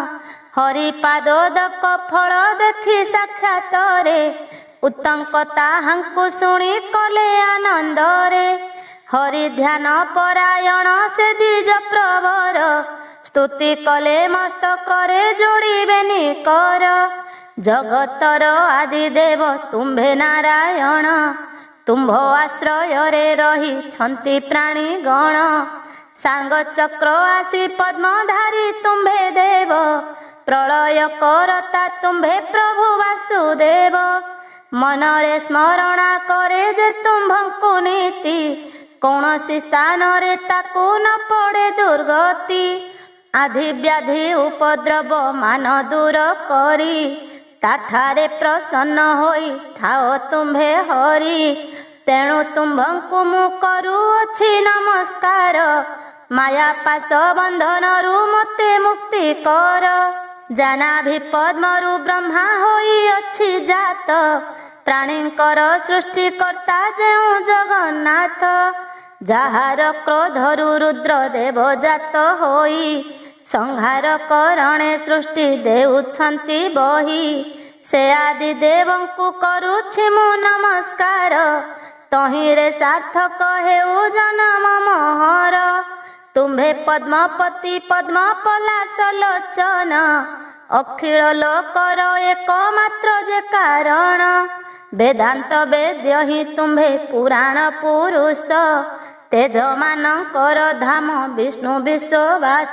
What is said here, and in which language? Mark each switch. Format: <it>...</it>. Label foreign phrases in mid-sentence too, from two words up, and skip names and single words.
<or>ହରିପାଦୋଦକ ଫଳ ଦେଖି ସାକ୍ଷାତରେ, ଉତ୍ତଙ୍କ ତାହାଙ୍କୁ ଶୁଣୀ କଲେ ଆନନ୍ଦରେ। ହରି ଧ୍ୟାନ ପରାୟଣ ସେ ଦ୍ୱିଜ ପ୍ରବର, ସ୍ତୁତି କଲେ ମସ୍ତକରେ ଯୋଡ଼ିବେନି କର। ଜଗତର ଆଦି ଦେବ ତୁମ୍ଭେ ନାରାୟଣ, ତୁମ୍ଭ ଆଶ୍ରୟ ରେ ରହି ଛନ୍ତି ପ୍ରାଣୀ ଗଣ। ସାଙ୍ଗ ଚକ୍ର ଆସୀ ପଦ୍ମଧାରୀ ତୁମ୍ଭେ ଦେବ, ପ୍ରଳୟ କରତା ତୁମ୍ଭେ ପ୍ରଭୁ ବାସୁଦେବ। ମନରେ ସ୍ମରଣା କରେ ଯେ ତୁମ୍ଭଙ୍କୁ ନୀତି, କୌନସୀ ସ୍ଥାନ ରେ ତାକୁ ନ ପଡ଼େ ଦୁର୍ଗତି। ଆଧି ବ୍ୟାଧି ଉପଦ୍ରବ ମାନ ଦୂର କରୀ, ତାଠାରେ ପ୍ରସନ୍ନ ହୋଈ ଥାଓ ତୁମ୍ଭେ ହରି। ତେଣୁ ତୁମ୍ଭଙ୍କୁ ମୁ କରୁଅଛି ନମସ୍କାର, ମାୟା ପାଶ ବନ୍ଧନରୁ ମତେ ମୁକ୍ତି କର। ଜାନାଭି ପଦ୍ମରୁ ବ୍ରହ୍ମା ହୋଈ ଅଛି ଜାତ, ପ୍ରାଣୀଙ୍କର ସୃଷ୍ଟିକର୍ତ୍ତା ଯେଉ ଜଗନ୍ନାଥ। ଯାହାର କ୍ରୋଧରୁ ରୁଦ୍ର ଦେବ ଜାତ ହୋଈ, ସଂହାର କରଣେ ସୃଷ୍ଟି ଦେଉଛନ୍ତି ବହି। ସେ ଆଦି ଦେବଙ୍କୁ କରୁଛି ମୁ ନମସ୍କାର, ତହିରେ ସାର୍ଥକ ହେଉ ଜନ୍ମ ମୋହର। ତୁମ୍ଭେ ପଦ୍ମପତି ପଦ୍ମ ପଳାଶ ଲୋଚନ, ଅଖିଳ ଲୋକର ଏକମାତ୍ର ଯେ କାରଣ। ବେଦାନ୍ତ ବେଦ୍ୟ ହି ତୁମ୍ଭେ ପୁରାଣ ପୁରୁଷ, ତେଜ ମାନକର ଧାମ ବିଷ୍ଣୁ ବିଶ୍ୱବାସ।</or>